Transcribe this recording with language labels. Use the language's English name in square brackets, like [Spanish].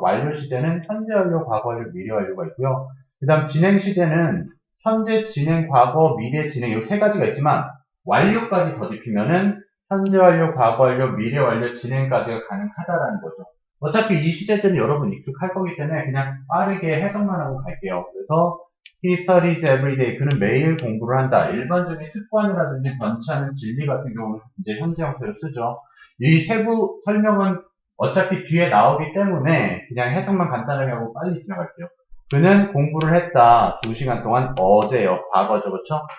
[Korean] 완료 시제는 현재 완료, 과거 완료, 미래 완료가 있고요. 그 다음 진행 시제는 현재 진행, 과거, 미래 진행 이 세 가지가 있지만 완료까지 더딥히면은 현재 완료, 과거 완료, 미래 완료, 진행까지가 가능하다라는 거죠. 어차피 이 시제들은 여러분 익숙할 거기 때문에 그냥 빠르게 해석만 하고 갈게요. 그래서 [English] He studies every day. [Korean] 그는 매일 공부를 한다. 일반적인 습관이라든지 변치 않은 진리 같은 경우는 이제 현재 형태로 쓰죠. 이 세부 설명은 어차피 뒤에 나오기 때문에 그냥 해석만 간단하게 하고 빨리 지나갈게요. 그는 공부를 했다. 2시간 동안 어제요. 과거죠. 그렇죠?